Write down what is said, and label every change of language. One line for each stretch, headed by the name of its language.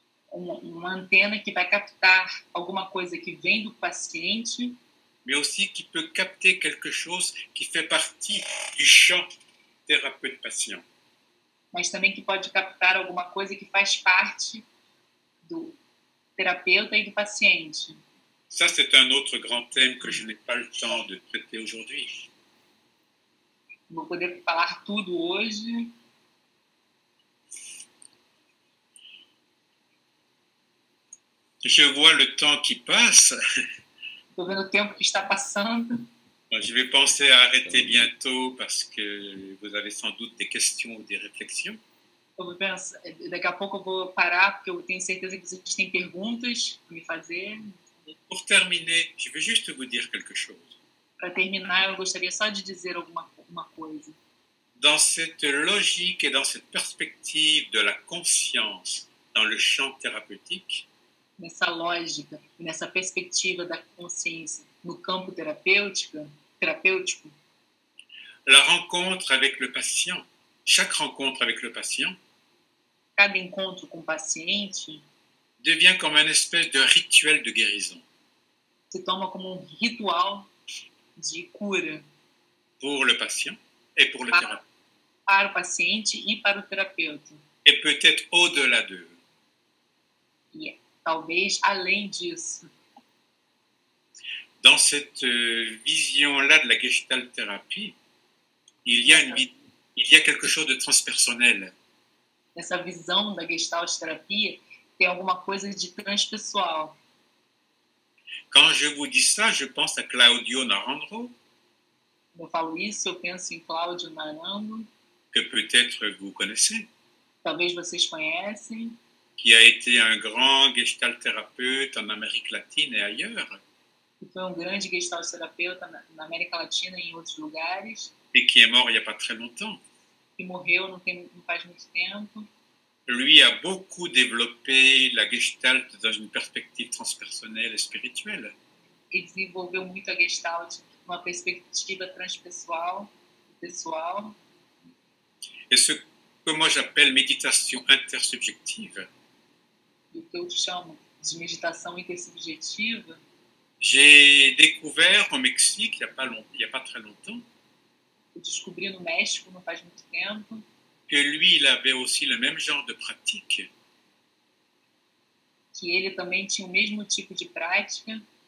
Portuguese: Uma antena que vai captar alguma coisa que vem do paciente,
French: mais aussi qui peut capter quelque chose qui fait partie du champ thérapeute-patient.
Portuguese: mas também que pode captar alguma coisa que faz parte do terapeuta e do paciente.
French: Ça, c'est un autre grand thème que je n'ai pas le temps de traiter aujourd'hui.
Portuguese: Vou poder falar tudo hoje.
French: Je vois le temps qui passe.
Portuguese: Estou vendo o tempo que está passando.
French: Je vais penser à arrêter bientôt parce que vous avez sans doute des questions ou des réflexions.
Portuguese: Eu vou pensar, daqui a pouco eu vou parar, porque eu tenho certeza que vocês têm perguntas para me fazer.
French: Pour terminer, je veux juste vous dire quelque chose.
Portuguese: Para terminar, eu gostaria só de dizer uma coisa.
French: Dans cette logique et dans cette perspective de la conscience dans le champ thérapeutique,
Portuguese: Nessa lógica e nessa perspectiva da consciência no campo terapêutico,
French: la rencontre avec le patient, chaque rencontre avec le patient,
Portuguese: cada encontro com o paciente
French: devient comme une espèce de rituel de guérison
Portuguese: se toma como um ritual de cura
French: pour le patient et pour le thérapeute,
Portuguese: para o paciente e para o terapeuta.
French: et peut-être au-delà d'eux.
Portuguese: E talvez além disso.
French: Dans cette vision-là de la gestalt thérapie, il y a quelque chose de transpersonnel.
Portuguese: Nessa visão da Gestalt terapia, tem alguma coisa de transpessoal.
French: Quand je vous dis ça, je pense à Claudio Narandro,
Portuguese: Quando eu falo isso, eu penso em Cláudio Naranjo,
French: que peut-être vous connaissez,
Portuguese: talvez vocês conhecem,
French: qui a été un grand gestalt thérapeute en Amérique latine et ailleurs,
Portuguese: que foi um grande Gestalt terapeuta na América Latina e em outros lugares,
French: et qui est mort il n'y a pas très longtemps.
Portuguese: que morreu não faz muito tempo.
French: lui a beaucoup développé la Gestalt dans une perspective transpersonnelle et spirituelle.
Portuguese: Ele desenvolveu muito a Gestalt numa perspectiva transpessoal, pessoal.
French: Et ce que moi j'appelle méditation intersubjective.
Portuguese: E o que eu chamo de meditação intersubjetiva,
French: j'ai découvert au Mexique, il y a pas très longtemps,
Portuguese: eu descobri no México não faz muito tempo,
French: que lui, il avait aussi le même genre de pratique.
Portuguese: Que ele também tinha o mesmo tipo de prática.